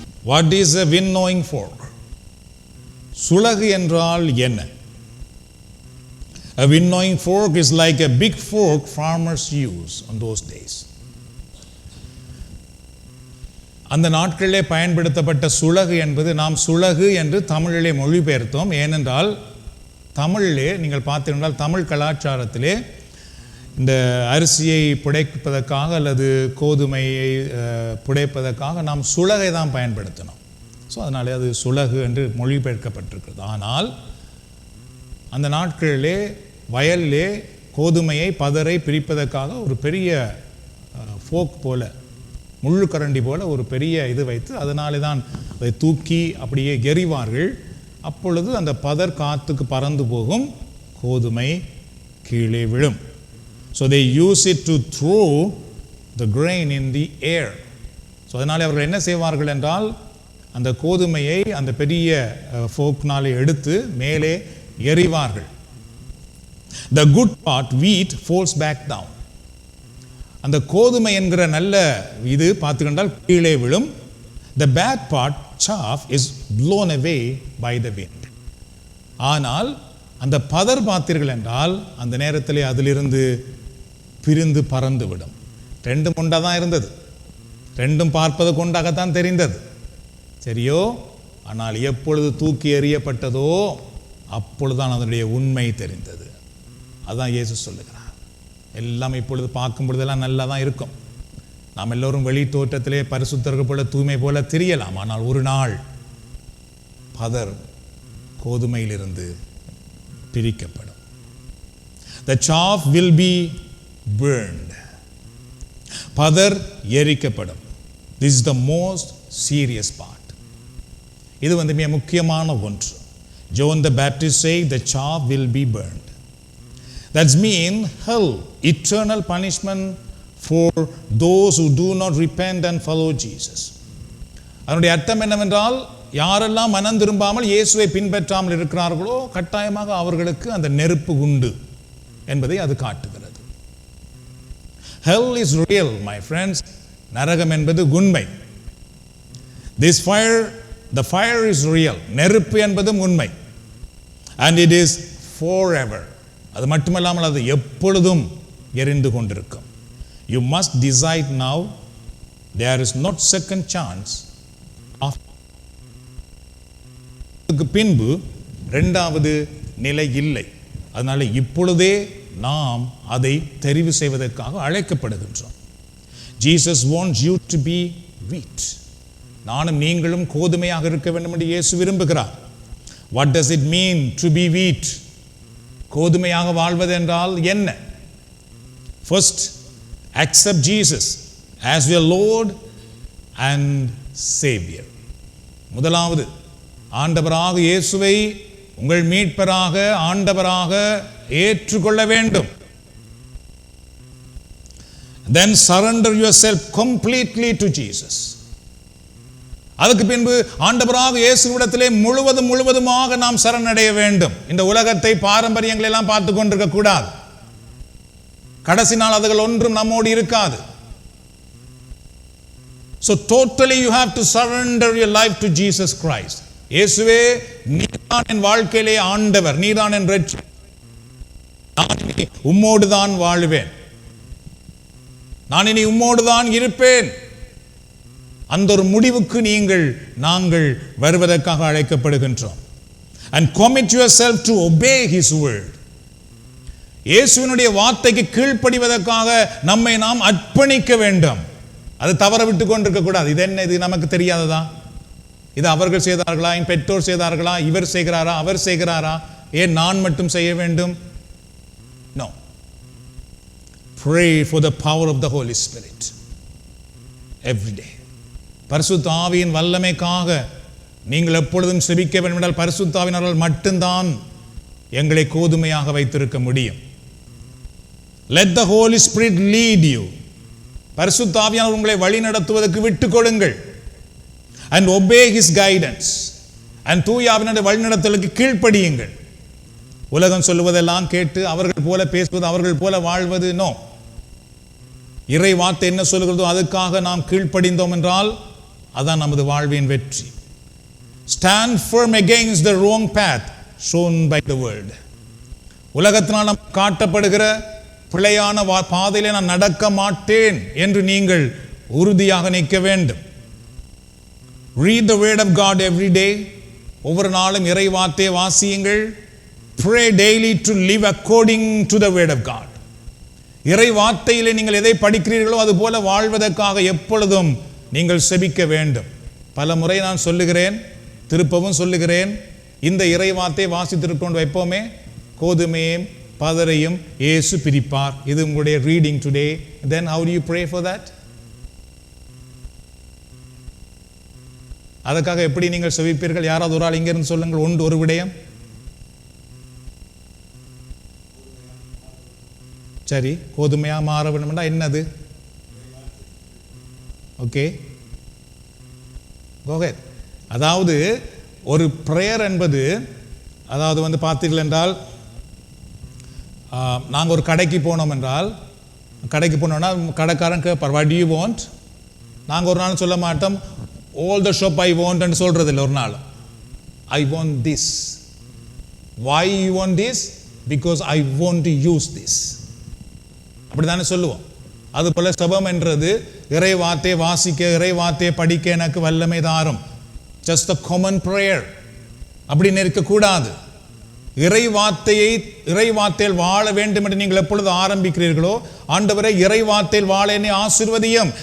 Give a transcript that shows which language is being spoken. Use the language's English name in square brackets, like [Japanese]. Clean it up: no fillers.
[English] What is a winnowing fork? [Tamil] சுளகு என்றால் என்ன? [English] A winnowing fork is like a big fork farmers use on those days. [Tamil] அந்த நாட்களிலே பயன்படுத்தப்பட்ட சுளகு என்பது நாம் சுளகு என்று தமிழிலே மொழிபெயர்த்தோம். ஏனென்றால் தமிழிலே நீங்கள் பார்த்தீர்கள், தமிழ் கலாச்சாரத்திலே இந்த அரிசியை புடைப்பதற்காக அல்லது கோதுமையை புடைப்பதற்காக நாம் சுளகை தான் பயன்படுத்தினோம். ஸோ அதனாலே அது சுளகு என்று மொழிபெயர்க்கப்பட்டிருக்கிறது. ஆனால் அந்த நாட்களிலே வயலிலே கோதுமையை பதரை பிரிப்பதற்காக ஒரு பெரிய ஃபோக் போல, முள்ளு கரண்டி போல ஒரு பெரிய இது வைத்து அதனாலே தான் அதை தூக்கி அப்படியே எறிவார்கள். அப்பொழுது அந்த பதர் காற்றுக்கு பறந்து போகும், கோதுமை கீழே விழும். [English] So they use it to throw the grain in the air. [Tamil] So அதனாலே அவர்கள் என்ன செய்வார்கள் என்றால், அந்த கோதுமையை அந்த பெரிய ஃபோக்னாலே எடுத்து மேலே எறிவார்கள். [English] The good part, wheat, falls back down. [Tamil] அந்த கோதுமை என்கிற நல்ல இது பார்த்துக்கொண்டால் கீழே விழும். [English] The bad part, chaff, is blown away by the wind. [Tamil] ஆனால் அந்த பதர் பார்த்தீர்கள் என்றால் அந்த நேரத்திலே அதிலிருந்து பிரிந்து பறந்து விடும். ரெண்டும் ஒன்றாக தான் இருந்தது, ரெண்டும் பார்ப்பது கொண்டாகத்தான் தெரிந்தது, சரியோ? ஆனால் எப்பொழுது தூக்கி எறியப்பட்டதோ அப்பொழுதுதான் அதனுடைய உண்மை தெரிந்தது. அதான் இயேசு சொல்லுகிறார். எல்லாம் இப்பொழுது பார்க்கும் பொழுதெல்லாம் நல்லா தான் இருக்கும். நாம் எல்லோரும் வெளி தோற்றத்திலே பரிசுத்தர்கள் போல தூய்மை போல தெரியலாம். ஆனால் ஒரு நாள் பதர் கோதுமையிலிருந்து பிரிக்கப்படும். [English] The chaff will be burned. [Tamil] Further எரிக்கப்படும். [English] This is the most serious part. [Tamil] இது மிக முக்கியமான ஒன்று. [English] John the Baptist said the chaff will be burned. That's mean hell, eternal punishment for those who do not repent and follow Jesus. [Tamil] அதனுடைய அர்த்தம் என்னவென்றால், யாரெல்லாம் மனம் திரும்பாமல் இயேசுவை பின்பற்றாமல் இருக்கிறார்களோ கட்டாயமாக அவர்களுக்கு அந்த நெருப்பு உண்டு என்பதை அது காட்டுகிறது. [English] Hell is real, my friends. [Tamil] நரகம் என்பது உண்மை. [English] This fire, the fire is real. [Tamil] நெருப்பு என்பதும் உண்மை. [English] And it is forever. [Tamil] அது மட்டுமல்லாமல் அது எப்பொழுதும் எரிந்து கொண்டிருக்கும். [English] You must decide now. There is not second chance. [Tamil] பின்பு இரண்டாவது நிலை இல்லை. அதனால இப்பொழுதே நாம் அதை தெரிவு செய்வதற்காக அழைக்கப்படுகின்றோம். [English] Jesus wants you to be wheat. [Tamil] நானும் நீங்களும் கோதுமையாக இருக்க வேண்டும் என்று இயேசு விரும்புகிறார். [English] What does it mean to be wheat? [Tamil] கோதுமையாக வாழ்வது என்றால் என்ன? [English] First, accept Jesus as your Lord and Savior. [Tamil] முதலாவது, ஆண்டவராக இயேசுவை உங்கள் மீட்பராக ஆண்டவராக ஏற்றுக்கொள்ள வேண்டும். [English] Then surrender yourself completely to Jesus. [Tamil] அதுக்கு பின்பு ஆண்டவராக இயேசுவிடத்திலே முழுவதுமாக நாம் சரணடைய வேண்டும். இந்த உலகத்தை பாரம்பரியங்களை எல்லாம் பார்த்து கொண்டிருக்க கூடாது. கடைசி நாள் அதுகள் ஒன்றும் நம்மோடு இருக்காது. [English] So totally you have to surrender your life to Jesus Christ. [Tamil] இயேசுவே, நீதான் என் வாழ்க்கையிலே ஆண்டவர், நீதான் என் இரட்சகர், நான் இனி உம்மோடு தான் வாழுவேன், நான் இனி உம்மோடு தான் இருப்பேன். அந்த ஒரு முடிவுக்கு நாங்கள் வருவதற்காக அழைக்கப்படுகின்றோம். [English] And commit yourself to obey his word. [Tamil] இயேசுவினுடைய வார்த்தைக்கு கீழ்ப்படிவதற்காக நம்மை நாம் அர்ப்பணிக்க வேண்டும். அது தவற விட்டு கொண்டிருக்க கூடாது. இது என்ன, இது நமக்கு தெரியாததா? இது அவர்கள் செய்தார்களா, என் பெற்றோர் செய்தார்களா, இவர் செய்கிறாரா, அவர் செய்கிறாரா, ஏன் நான் மட்டும் செய்ய வேண்டும்? [English] No. Pray for the power of the Holy Spirit every day. [Tamil] பரிசுத்த ஆவியின் வல்லமைக்காக நீங்கள் எப்பொழுதும் செபிக்க வேண்டும் என்றால் பரிசுத்த ஆவியினால் மட்டும்தான் எங்களை கோதுமையாக வைத்திருக்க முடியும். [English] Let the Holy Spirit lead you. [Tamil] பரிசுத்த ஆவியானவர் உங்களை வழி நடத்துவதற்கு விட்டுக் கொடுங்கள். [English] And obey his guidance. [Tamil] And தூய ஆவியினுடைய வழிநடத்தலுக்கு கீழ்ப்படியுங்கள். உலகம் சொல்லுவதெல்லாம் கேட்டு அவர்கள் போல பேசுவது, அவர்கள் போல வாழ்வது நோ. இறை வார்த்தை என்ன சொல்லுகிறதோ அதுக்காக நாம் கீழ்ப்படிந்தோம் என்றால் அதான் நமது வாழ்வின் வெற்றி. [English] Stand firm against the wrong path shown by the world. [Tamil] உலகத்தினால் நாம் காட்டப்படுகிற பிழையான பாதையிலே நான் நடக்க மாட்டேன் என்று நீங்கள் உறுதியாக நிற்க வேண்டும். [English] Read the word of God every day. [Tamil] ஒவ்வொரு நாளும் இறை வார்த்தையை வாசியுங்கள். [English] Pray daily to live according to the word of God. [Tamil] இறை வார்த்தையிலே நீங்கள் எதை படிக்கிறீர்களோ அது போல வாழ்வதற்காக எப்பொழுதும் நீங்கள் செபிக்க வேண்டும். பல முறை நான் சொல்லுகிறேன், திருப்பவும் சொல்லுகிறேன், இந்த இறை வார்த்தையை வாசித்திருக்கொண்டு வைப்போமே, கோதுமையும் பதரையும் இயேசு பிரிப்பார். இது உங்களுடைய [English] Reading today. Then how do you pray for that? [Tamil] அதற்காக எப்படி நீங்கள் செபிப்பீர்கள்? யாராவது ஒரு ஆள் இங்கிருந்து சொல்லுங்கள், ஒரு விடயம். சரி, கோதுமையா மாற வேண்டும்னா என்னது? ஓகே, கோகேட். அதாவது ஒரு ப்ரேயர் என்பது, அதாவது பார்த்தீர்கள் என்றால், நாங்கள் ஒரு கடைக்கு போனோம் என்றால், கடைக்கு போனோம்னா கடைக்காரன் கேட்பார், [English] What you want. [Tamil] நாங்கள் ஒரு நாள் சொல்ல மாட்டோம், [English] all the shop I want [Tamil] என்று சொல்றது இல்லை. ஒரு நாள் [English] I want this. Why you want this? Because I want to use this. [Tamil] அப்படிதானே சொல்லுவோம். அதுபோல செபம் என்றது, இறை வார்த்தையை வாசிக்க, இறை வார்த்தையை படிக்க எனக்கு வல்லமை தாரும், [English] just a common prayer. [Tamil] அப்படின்னு இருக்கக்கூடாது. இறைவார்த்தையில் வாழ வேண்டும் என்று நீங்கள் எப்பொழுது ஆரம்பிக்கிறீர்களோ, ஆண்டவரே இறைவார்த்தையில் வாழ என்னை ஆசீர்வதியும்.